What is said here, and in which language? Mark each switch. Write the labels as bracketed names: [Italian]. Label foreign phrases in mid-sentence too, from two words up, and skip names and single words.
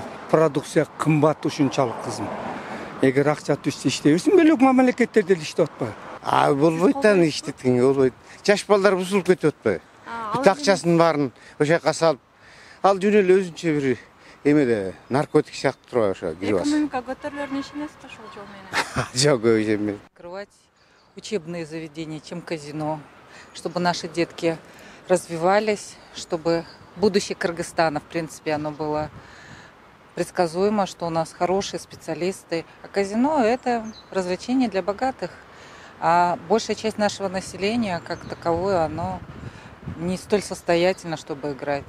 [Kyrgyz] Продукция кымбат ушунчалык кызым. Эгер акча түшсө иштей берсин, бөлөк мамлекеттерде иштеп атпайбы? Болбойт да иштеткен болбойт. Жаш балдар бузулуп кетип атпайбы? Бүт акчасын баарын ошо жака салып, ал жөн эле өзүнчө бир эмеле наркотик сыяктуу турбайбы ошо кирип алса. Экономика көтөрүлөрүнө ишенесизби ошол жол менен? Жок, ишенбейм. [Russian] Открывать учебные заведения, чем казино, чтобы наши детки развивались, чтобы будущее Кыргызстана, в принципе, оно было предсказуемо, что у нас хорошие специалисты. А казино – это развлечение для богатых. А большая часть нашего населения, как таковое, оно не столь состоятельно, чтобы играть.